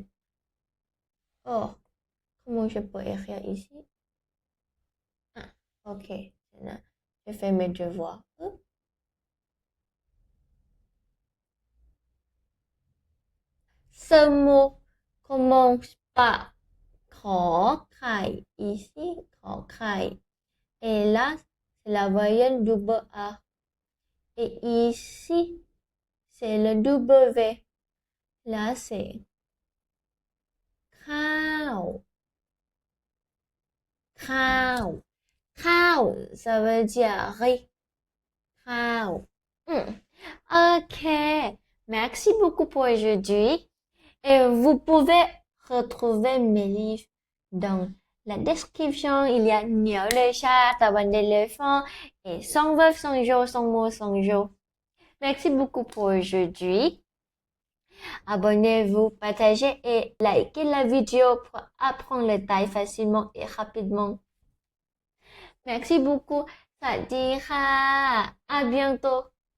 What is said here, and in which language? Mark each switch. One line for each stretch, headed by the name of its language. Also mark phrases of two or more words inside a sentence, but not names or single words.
French: Oh, comment je peux écrire ici? Ah, ok, je fais mes devoirs. Ce mot commence par ขอไข่ ici ขอไข่ et là c'est la voyelle double A et ici c'est le W. Là c'est
Thai: ข้าว ข้าว ข้าว
French: ça veut dire riz. ข้าว Ok, merci beaucoup pour aujourd'hui. Et vous pouvez retrouver mes livres dans la description. Il y a Niao le chat, Taban l'éléphant et 100 veuf, 100 jours, 100 mots, 100 jours. Merci beaucoup pour aujourd'hui. Abonnez-vous, partagez et likez la vidéo pour apprendre le thaï facilement et rapidement. Merci beaucoup.
Thai: สวัสดีค่ะ
French: À bientôt.